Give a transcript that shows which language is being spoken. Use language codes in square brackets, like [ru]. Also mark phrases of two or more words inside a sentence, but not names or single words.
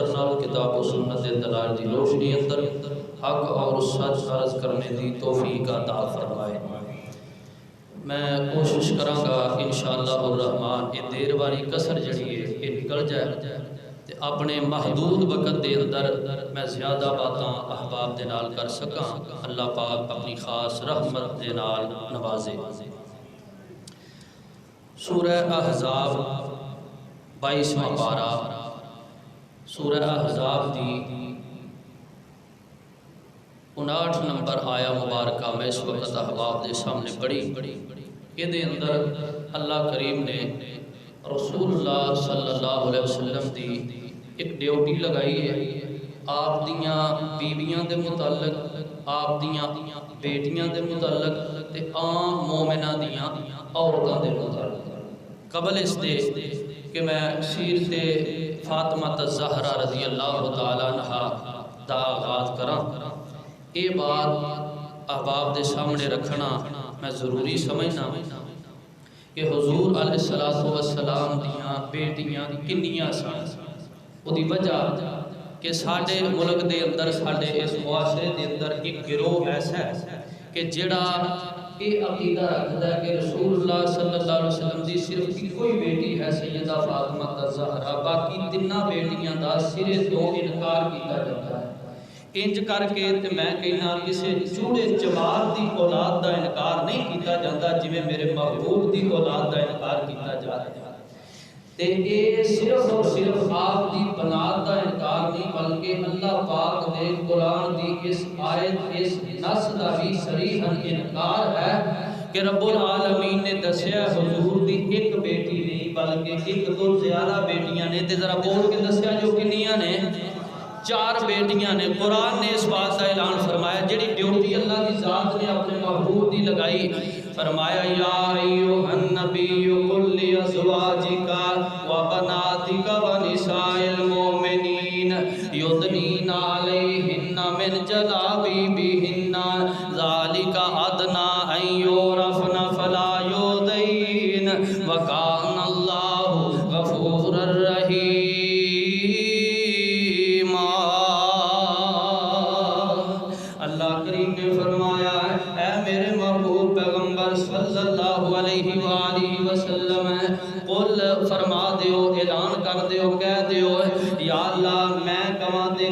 [pa] نال کتاب و سنت دلائل دی روشنی اندر حق اور سچ عرض کرنے دی توفیق عطا فرمائے میں کوشش کراں گا [ar] انشاءاللہ الرحمن [pa] یہ دیر واری کسر جڑی ہے یہ نکل جائے تے اپنے محدود وقت دے اندر میں زیادہ باتاں احباب دے نال کر سکاں اللہ پاک اپنی خاص رحمت دے نال نوازے سورہ احزاب 22واں پارہ سورہ احزاب دی 59 نمبر آیا مبارکہ میں اس وقت احباب دے سامنے پڑھی یہ دے اندر اللہ کریم نے رسول اللہ [ar] صلی اللہ علیہ وسلم [pa] دی ایک ڈیوٹی لگائی ہے آپ دیاں بیویاں دے متعلق آپ دیاں بیٹیاں دے متعلق تے عام مومنہ دیاں عورتاں دے متعلق قبل اس دے کہ میں سیرت فاطمہ الزہرا [ar] رضی اللہ تعالیٰ عنہ [pa] دا آغاز کراں یہ بات احباب دے سامنے رکھنا میں ضروری سمجھنا کہ حضور [ar] علیہ السلام [pa] دیاں بیٹیاں کنیاں سن. وہ وجہ کہ ساڈے ملک دے اندر ساڈے اس معاشرے دے اندر ایک گروہ ایسا ہے کہ جڑا [ur] یہ عقیدہ رکھتا ہے [pa] کہ رسول اللہ [ar] صلی اللہ علیہ وسلم [pa] دی صرف کوئی بیٹی ہے سیدہ فاطمہ الزہرا، باقی تیناں بیٹیاں دا سرے تو انکار کیتا جاتا ہے. انج کر کے تے میں کہنا کسی چوڑے چمار دی اولاد دا انکار نہیں کیتا جاتا جویں میرے محبوب دی اولاد دا انکار کیتا جا رہا ہے. تے اے صرف اور صرف آپ دی بنات دا انکار نہیں بلکہ اللہ پاک دے قرآن دی اس آیت اس نص دا بھی صریحاً انکار ہے کہ رب العالمین نے دسیا حضور دی ایک بیٹی نہیں بلکہ ایک تو زیادہ بیٹیاں نے. تے ذرا بول کے دسیا جو کنیاں نے؟ 4 بیٹیاں نے. قرآن نے اس بات کا اعلان فرمایا جڑی ڈیوٹی اللہ کی ذات نے اپنے محبوب دی لگائی. [ar] فرمایا یا ایھا النبی قل لازواجک و بناتک و نساء المؤمنین یدنین علیہن من جلابیبہن ذالک ادنی ان یعرفن فلا یؤذین وکان اللہ غفورا رحیما. [pa] اللہ کریم نے فرمایا اے میرے محبوب پیغمبر [ar] صلی اللہ علیہ وآلہ وسلم [pa] قل فرما دیو اعلان کر دیو کہہ دیو یا اللہ میں کہاں دے